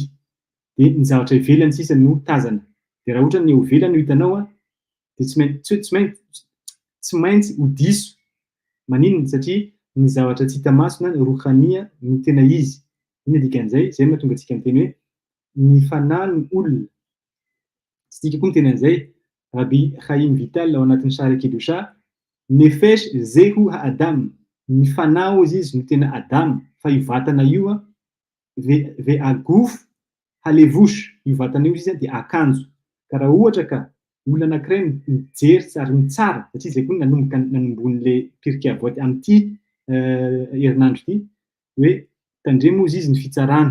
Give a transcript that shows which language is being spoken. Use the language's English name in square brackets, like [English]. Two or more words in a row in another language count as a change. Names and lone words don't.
[Malagasy] De ny zavatra ivelany sisa no tazana. De raha ohatra ny eo ivelany no hitanao de tsy maintsy ho diso. Maninona? Satria ny zavatra tsy hita maso na rohani no tena izy. Inona dikan'izay? Zay mahatonga antsika miteny hoe ny fanahy ny olona. Tsy tika koa miteny an'izay Rabbi Chaim Vital ao anatin'ny Shara Kedusha, [Hebrew] נפש זהו האדם, [Malagasy] ny fanahy izy no tena Adam, fa io vatana io [Hebrew] והגוף הלבוש, [Malagasy] io vatana io izy de akanjo. Ka raha ohatra ka olona anankiray mijery ary mitsara, satria zay koa nanomboan'le pirkei avot amin'ity herinandro ity, hoe tandremo izy ny fitsarana.